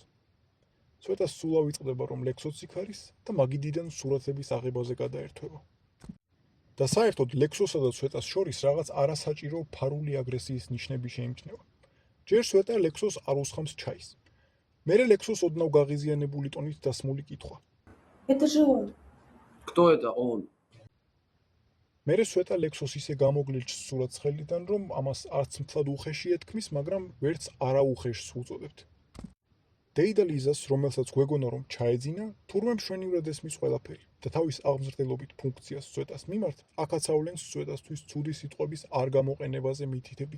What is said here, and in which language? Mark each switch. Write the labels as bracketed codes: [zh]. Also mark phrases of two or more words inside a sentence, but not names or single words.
[ka] სვეტას სულ ავიწყდება, რომ ლექსოც იქ არის და მაგიდიდან სურათების აღებაზე გადაერთვება. და საერთოდ ლექსოსა და სვეტას შორის რაღაც არასაჭირო ფარული აგრესიის ნიშნები შეიმჩნევა. ჯერ სვეტა ლექსოს არ უსხამს ჩაის. მერე ლექსოს ოდნავ გაღიზიანებული ტონით დასმული კითხვა. [ru] Это же он. Кто это он? [ka] მერე სვეტა ლექსოს ისე გამოგლილს სურათს ხელიდან, რომ ამას არც მთლად უხეში ეთქმის, მაგრამ ვერც არაუხეშს უწოდებთ. დეიდა ლიზას, რომელსაც გვეგონა რომ ჩაეძინა, თურმე მშვენივრად ესმის ყველაფერი და თავის აღმზრდელობით ფუნქციას სვეტას მიმართ, აქაც ავლენს სვეტასთვის ცუდი სიტყვების არ გამოყენებაზე მითითებით.